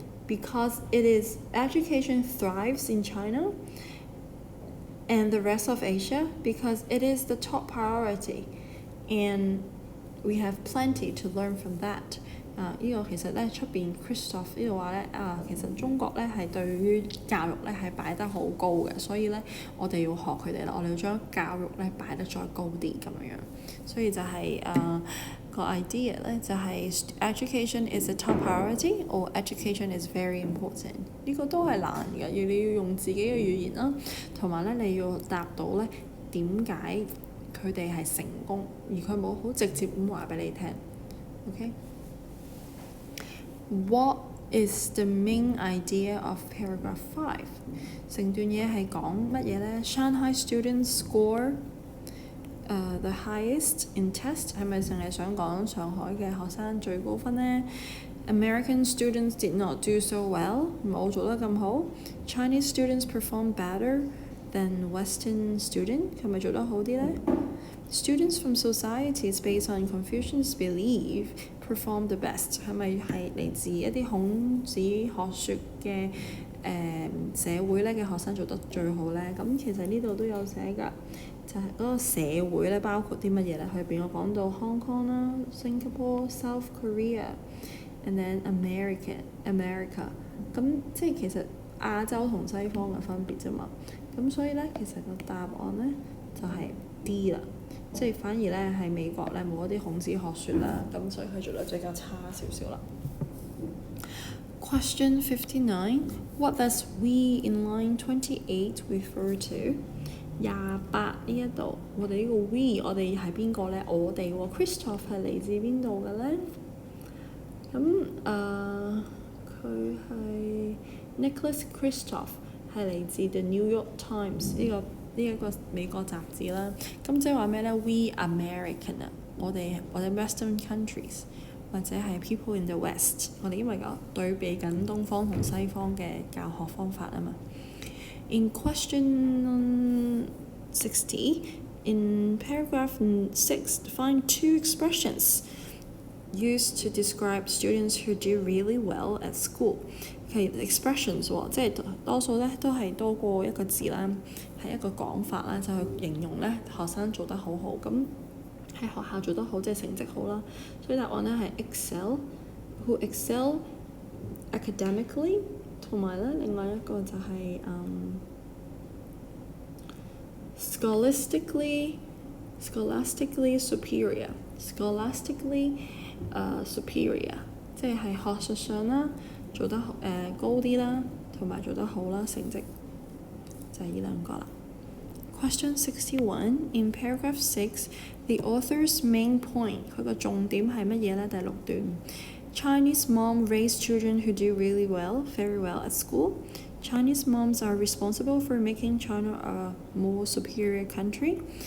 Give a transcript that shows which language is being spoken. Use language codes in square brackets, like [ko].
[en] Because it is education thrives in China and the rest of Asia because it is the top priority and we have plenty to learn from that. [yue] 呢個其實咧出邊 Christoph 呢度話咧其實中國咧係對於教育咧係擺得好高嘅，所以咧我哋要學佢哋啦，我哋要將教育咧擺得再高啲咁樣，所以就係個 idea 咧就係 [en] education is a top priority or education is very important。 [yue] 呢個都係難嘅，你要用自己嘅語言啦，同埋咧你要答到咧點解佢哋係成功，而佢冇好直接咁話俾你聽。 [en] OK？What is the main idea of paragraph 5？ [yue] 成段嘢係講乜嘢呢？ [en] Shanghai students score the highest in test [yue] 係咪淨係想講上海嘅學生最高分呢？ [en] American students did not do so well [yue] 冇做得咁好。 [en] Chinese students perform better than Western student [yue] 係咪做得好啲呢？ [en] Students from societies based on Confucian's belief perform the best [yue] 係咪係嚟自一啲孔子學說嘅社會咧嘅學生做得最好呢？咁其實呢度都有寫㗎，就係嗰個社會咧包括啲乜嘢咧？佢入邊有講到 Hong Kong 啦、Singapore、South Korea， [en] and then America。 [yue] 咁即係其實亞洲同西方嘅分別啫嘛。咁所以咧，其實個答案咧就係 D 啦。即係反而咧係美國咧冇一啲孔子學說啦，咁所以佢做得比較差少少啦。 [en] Question 59. What does we in line 28 refer to? [yue] 28呢一度，我哋呢個 we 我哋係邊個咧？我哋喎 Christoph 係嚟自邊度嘅咧？咁佢係 Nicholas Christoph 係嚟自 The New York Times 呢一個美國雜誌啦。咁即係話咩咧 ？We American 啊，我哋 Western countries 或者係 [en] people in the West， [yue] 我哋因為個對比緊東方同西方嘅教學方法啊嘛。 [en] In question 60, in paragraph 6, find two expressions used to describe students who do really well at school。 [yue] 其實 expressions 喎，即係多數咧都係多過一個字啦，係一個講法啦，就去形容咧學生做得好好。咁喺學校做得好，即係成績好啦。所以答案咧係 [en] who excel academically， [yue] 同埋咧另外一個就係 [en] scholastically superior， [yue] 即係學術上啦做得高啲啦，同埋做得好啦，成績就係呢兩個啦。 [en] Question 61 in paragraph 6, the author's main point [yue] 佢個重點係乜嘢呢？ [en] 第6段 Chinese mom raise children who do really well, very well at school. Chinese moms are responsible for making China a more superior country.